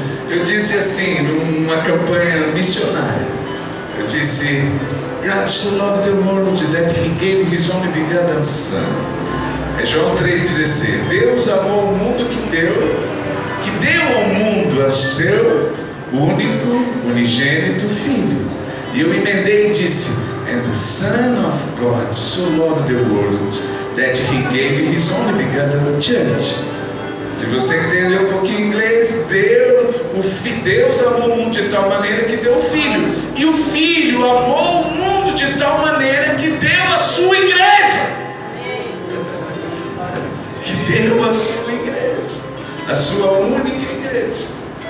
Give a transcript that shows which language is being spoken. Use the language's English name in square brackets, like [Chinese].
[Portuguese] Eu disse assim, numa campanha missionária, eu disse: [English] God so loved the world that He gave His only begotten Son. [Portuguese] É João 3,16. Deus amou o mundo que deu ao mundo a seu único, unigênito Filho. E eu emendei e disse: [English] And the Son of God so loved the world that He gave His only begotten Church. [Portuguese] Se você entender um pouquinho inglês, Deus amou o mundo de tal maneira que deu o Filho. E o Filho amou o mundo de tal maneira que deu a sua igreja. Que deu a sua igreja, a sua única igreja.